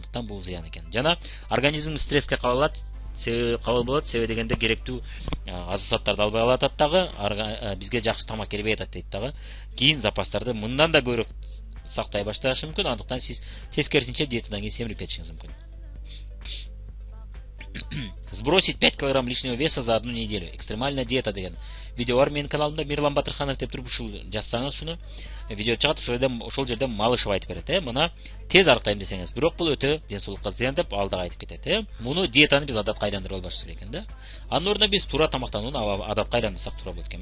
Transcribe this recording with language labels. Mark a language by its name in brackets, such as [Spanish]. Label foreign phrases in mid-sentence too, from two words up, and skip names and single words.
[Kyrgyz] Андыктан бул зыян экен. Жана организм стресске кабылат. Кабыл болот, себеби дегенде керектүү азык-заттарды албай калат дагы, бизге жакшы тамак келбей атат дейт дагы. Кийин запастарды мындан да көбүрөөк сактай башташы мүмкүн. Андыктан сиз тескерисинче диетадан кийин семирип кетишиңиз мүмкүн. [Russian] Сбросить 5 килограмм лишнего веса за одну неделю. Экстремальная диета [Kyrgyz] деген видео бар менин каналымда, Мирлан Батырханов деп туруп ушул жазсаңыз шуну, видео чыгат, ошол жерде малышып айтып берет, Мына тез арыктайм десеңиз, бирок бул өтө ден соолукка зыян деп ал дагы айтып кетет, Муну диетаны биз адатка айландырып албашыбыз керек экен да. Анын ордуна биз туура тамактанууну адатка айландырсак туура болот экен.